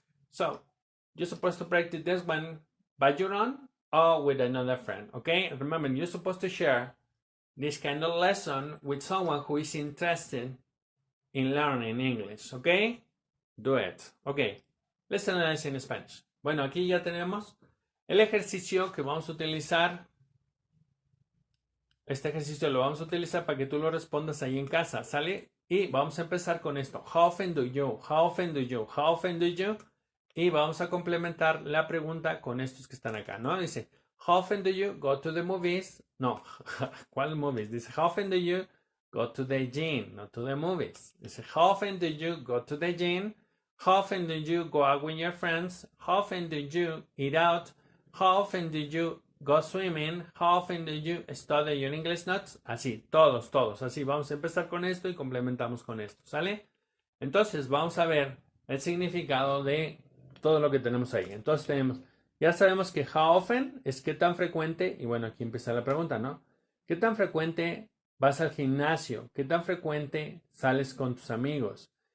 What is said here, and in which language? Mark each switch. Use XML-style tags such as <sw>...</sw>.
<en>So, you're supposed to practice this one by your own or with another friend, okay? Remember, you're supposed to share this kind of lesson with someone who is interested in learning English, okay? Do it. Okay, let's analyze in Spanish.</en> <es>Bueno, aquí ya tenemos el ejercicio que vamos a utilizar. Este ejercicio lo vamos a utilizar para que tú lo respondas ahí en casa, ¿sale? Y vamos a empezar con esto.</es> <en>How often do you? How often do you? How often do you?</en> <es>Y vamos a complementar la pregunta con estos que están acá, ¿no? Dice,</es> <en>how often do you go to the movies?</en> <es>No, ¿cuál</es> <en>movies?</en> <es>Dice,</es> <en>how often do you go to the gym? Not to the movies.</en> <es>Dice,</es> <en>how often do you go to the gym? How often do you go out with your friends? How often do you eat out? How often do you go swimming? How often do you study your English notes?</en> <es>Así, todos. Así, vamos a empezar con esto y complementamos con esto, ¿sale? Entonces, vamos a ver el significado de todo lo que tenemos ahí. Entonces, ya sabemos que how often es qué tan frecuente, y bueno, aquí empieza la pregunta, ¿no? ¿Qué tan frecuente vas al gimnasio? ¿Qué tan frecuente sales con tus amigos?</es>